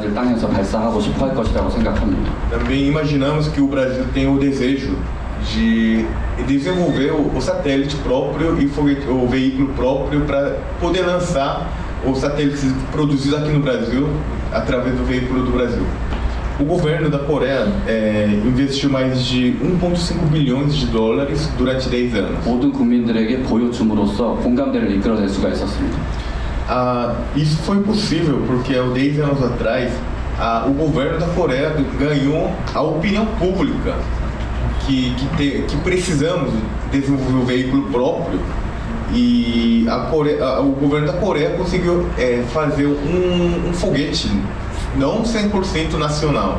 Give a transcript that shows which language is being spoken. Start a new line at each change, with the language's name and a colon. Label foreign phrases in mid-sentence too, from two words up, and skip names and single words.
Portuguese: Também imaginamos que o Brasil tem o desejo de desenvolver o satélite próprio e o veículo próprio para poder lançar os satélites produzidos aqui no Brasil através do veículo do Brasil. O governo da Coreia investiu mais de 1,5 bilhões de dólares durante 10 anos.
Korean: 모든 국민들에게 보여줌으로써 공감대를 이끌어낼 수가 있었습니다.
Portuguese: Isso foi possível porque há 10 anos atrás o governo da Coreia ganhou a opinião pública que precisamos desenvolver um veículo próprio, e o governo da Coreia conseguiu fazer um foguete não 100% nacional.